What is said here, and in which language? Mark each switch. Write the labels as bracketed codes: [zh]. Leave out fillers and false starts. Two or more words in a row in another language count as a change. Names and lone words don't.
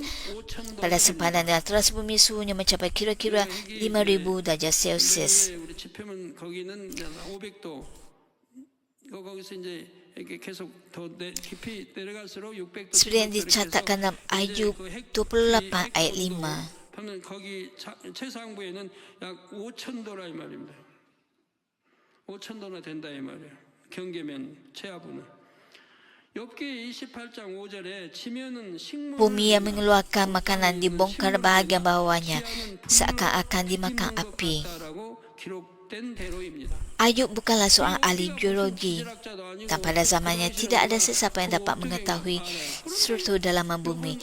[ms] Pada sempadan dengan teras bumi, suhunya mencapai kira-kira 5000 darjah Celsius. Seperti yang dicatatkan dalam Ayub 28 ayat 5. [ko] 보면 거기 최상부에는 약 5,000도라 이 말입니다. 5,000도나 된다 이 말이에요. 경계면 최하부는. 욥기 28장 5절에 지면은 식물 [ms] Bumi yang mengeluarkan makanan dibongkar bahagian bawahnya seakan-akan dimakan api. Ayub bukanlah seorang ahli geologi, dan pada zamannya tidak ada sesiapa yang dapat mengetahui struktur dalaman bumi.